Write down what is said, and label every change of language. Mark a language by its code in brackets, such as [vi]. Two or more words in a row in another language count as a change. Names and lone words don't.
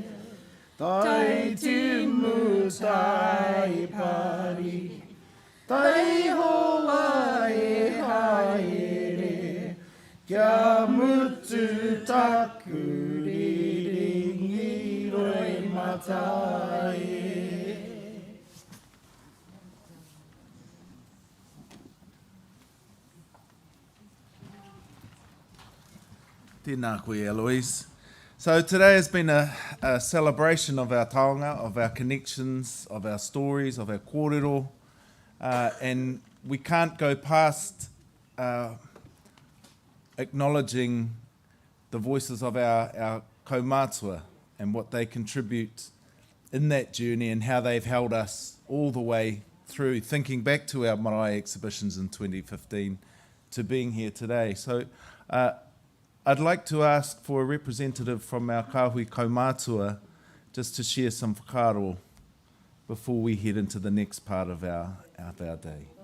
[mi] Tai timu tai pari, tai hoa e haere, kia mutu taku riringi roi matai. Tēnā koe, Eloise. [en] So today has been a celebration of our taonga, of our connections, of our stories, of our kōrero, and we can't go past acknowledging the voices of our kaumātua and what they contribute in that journey and how they've held us all the way through, thinking back to our marae exhibitions in 2015 to being here today. So I'd like to ask for a representative from our [mi] kāhui kaumātua [en] just to share some whakaaro before we head into the next part of our day.